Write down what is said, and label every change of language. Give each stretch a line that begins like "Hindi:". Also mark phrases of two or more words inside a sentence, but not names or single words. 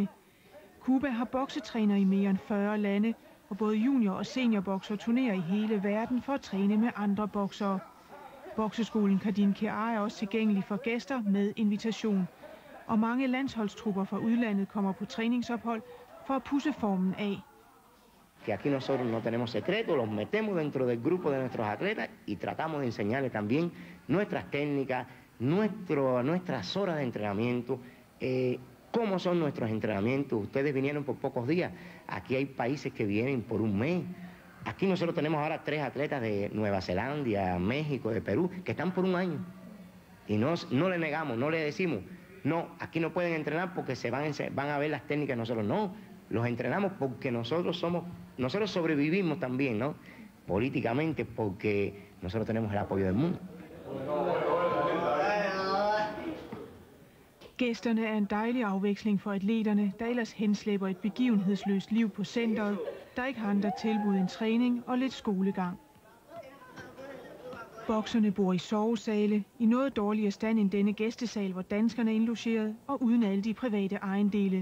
Danish: Cuba har boksetræner i mere end 40 lande, og både junior- og seniorbokser turnerer i hele verden for at træne med andre boksere. Bokseskolen Kardinkiar er også tilgængelig for gæster med invitation, og mange landsholdstrupper fra udlandet kommer på træningsophold for at pudse formen af.
Spanish: Que aquí nosotros no tenemos secretos, los metemos dentro del grupo de nuestros atletas y tratamos de enseñarles también nuestras técnicas, nuestras horas de entrenamiento, cómo son nuestros entrenamientos. Ustedes vinieron por pocos días, aquí hay países que vienen por un mes. Aquí nosotros tenemos ahora 3 atletas de Nueva Zelanda, México, de Perú, que están por un año. Y no le negamos, no le decimos, no, aquí no pueden entrenar porque van a ver las técnicas de nosotros. No, los entrenamos porque nosotros sobrevivimos también, ¿no? Políticamente, porque nosotros tenemos el apoyo del mundo.
Danish: Gæsterne er en dejlig afveksling for atleterne, der ellers henslæber et begivenhedsløst liv på centret, der ikke har andre tilbud end træning og lidt skolegang. Bokserne bor i sovesale, i noget dårligere stand end denne gæstesal, hvor danskerne er indlogeret, og uden alle de private ejendele.